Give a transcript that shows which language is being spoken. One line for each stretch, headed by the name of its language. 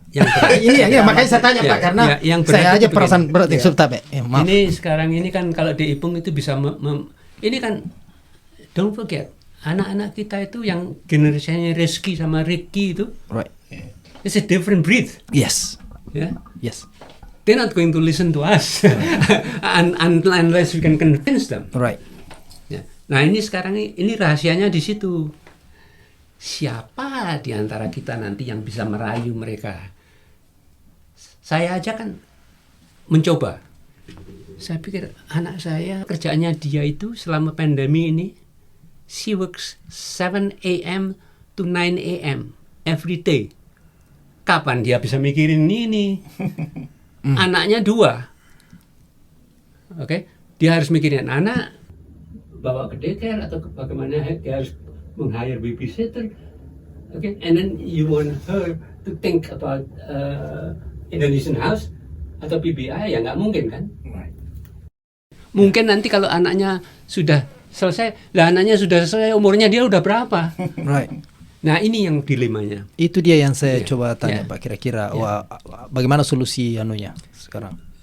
Indonesian: Iya, makanya saya tanya Pak, karena yang saya aja perasaan berat yang Pak. Ini sekarang ini kan kalau dihitung itu bisa ini kan
English: don't forget
Indonesian: anak-anak kita itu yang generasinya Rizky sama Ricky itu,
English: right. It's a different breed. Yes. Yeah. Yes. They're not going to listen to us unless we can convince them. Right.
Indonesian: Ya. Nah ini sekarang ini rahasianya di situ. Siapa di antara kita nanti yang bisa merayu mereka? Saya aja kan mencoba. Saya pikir anak saya kerjaannya dia itu selama pandemi ini,
English: she works 7 a.m. to 9 a.m. every day.
Indonesian: Kapan dia bisa mikirin ini? Anaknya 2. Oke, dia harus mikirin anak, bawa ke daycare atau bagaimana dia harus meng-hire babysitter.
English: Okay, and then you want her to think about Indonesian house.
Indonesian: atau PBI ya nggak mungkin kan?
English: Right.
Indonesian: Mungkin nanti kalau anaknya sudah selesai, lah anaknya sudah selesai umurnya dia udah berapa?
English: Right.
Indonesian: Nah ini yang dilemanya. Itu dia yang saya Iya. coba tanya Iya. Pak, kira-kira wah, bagaimana solusi anunya sekarang